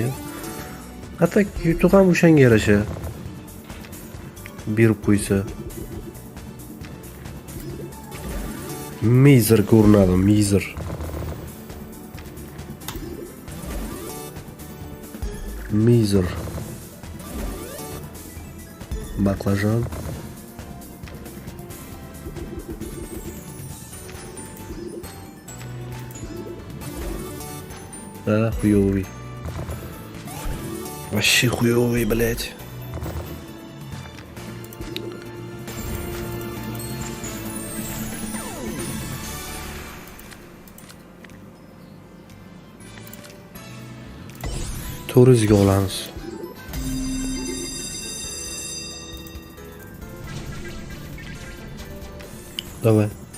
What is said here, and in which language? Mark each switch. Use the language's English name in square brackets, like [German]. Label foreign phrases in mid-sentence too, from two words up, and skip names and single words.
[Uzbek] Hatta yutuq ham o'shanga yarasha berib qo'ysa. Mizer ko'rinadi, mizer. Mizer. Baklajan. [Russian] Да, хуёвый. Вообще хуёвый, блядь. [Uzbek] Turizga olamiz. [Russian] Давай.